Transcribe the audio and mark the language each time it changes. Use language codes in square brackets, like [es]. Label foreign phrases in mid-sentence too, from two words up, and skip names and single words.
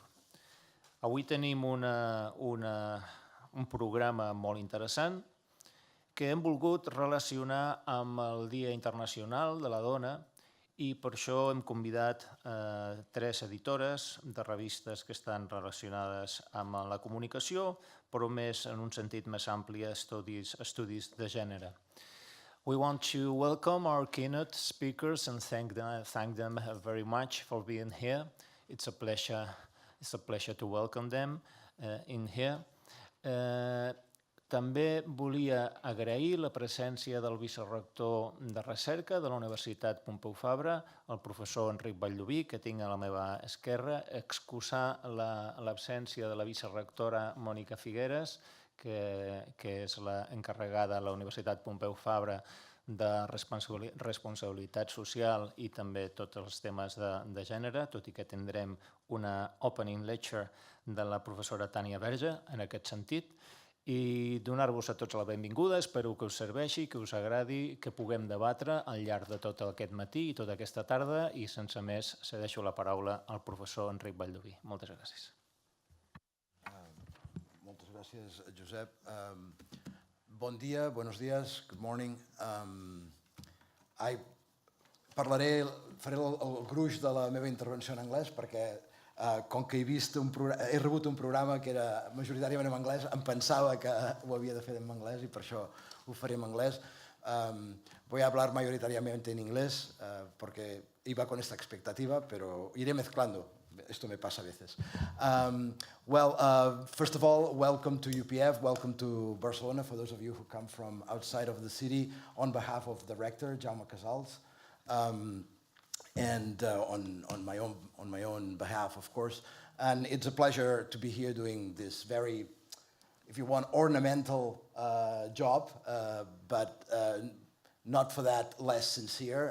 [ca] Avui tenim un programa molt interessant que hem volgut relacionar amb el Dia Internacional de la Dona i per això hem convidat tres editores de revistes que estan relacionades amb la comunicació, però més en un sentit més ampli a estudis de gènere. [en] We want to welcome our keynote speakers and thank them very much for being here. It's a pleasure to welcome them in here. [ca] També volia agrair la presència del vicerector de recerca de la Universitat Pompeu Fabra, el professor Enric Valldoví, que tinc a la meva esquerra, excusar l'absència de la vicerectora Mònica Figueres, que és l'encarregada a la Universitat Pompeu Fabra de responsabilitat social i també tots els temes de gènere, tot i que tindrem una [en] opening lecture [ca] de la professora Tània Verge en aquest sentit, i donar-vos a tots la benvinguda. Espero que us serveixi, que us agradi, que puguem debatre al llarg de tot aquest matí i tota aquesta tarda, i sense més cedeixo la paraula al professor Enric Valldoví. Moltes gràcies. Moltes gràcies, Josep. Bon dia, [es] buenos días, [en] good morning. [ca] Faré el gruix de la meva intervenció en anglès perquè com que he rebut un programa que era majoritàriament en anglès, em pensava que ho havia de fer en anglès i per això ho faré en anglès. [es] Voy a hablar mayoritariamente en inglés porque iba con esta expectativa, pero iré mezclando. Esto me pasa a veces. [en] First of all, welcome to UPF, welcome to Barcelona, for those of you who come from outside of the city, on behalf of the rector, Jaume Casals, and on my own behalf, of course. And it's a pleasure to be here doing this very, if you want, ornamental job, but not for that less sincere.